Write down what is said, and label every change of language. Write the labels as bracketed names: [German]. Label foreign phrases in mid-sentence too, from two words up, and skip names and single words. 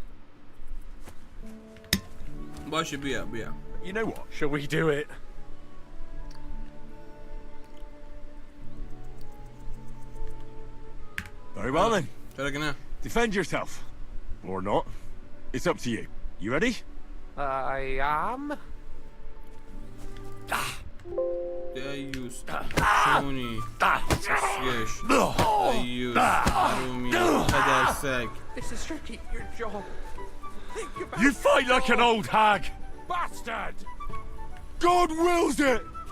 [English] You know what? Shall we do it? Very well then. Defend yourself. Or not. It's up to you. You ready? I am. [Persian] دایوس شونی سسگش دایوس حرومی پدرسگ. [English] This is tricky, your job. You fight like an old hag! Bastard! God wills it!